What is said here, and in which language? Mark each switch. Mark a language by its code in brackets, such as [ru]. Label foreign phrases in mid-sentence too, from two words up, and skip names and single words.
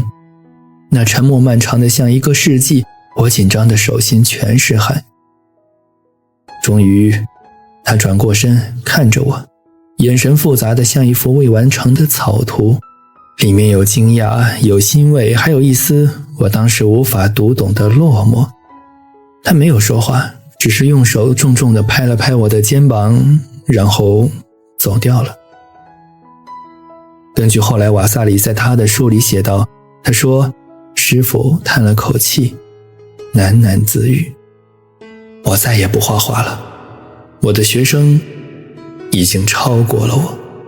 [zh] 那沉默漫長的像一個世紀，我緊張的手心全是汗。終於，他轉過身看着我，眼神複雜的像一幅未完成的草圖，裡面有驚訝，有欣慰，還有一絲我當時無法讀懂的落寞。他沒有說話， 只是用手重重地拍了拍我的肩膀，然后走掉了。根据後来瓦萨里在他的書裡寫道，他说，師父嘆了口气，喃喃自語，我再也不畫畫了，我的學生已經超過了我。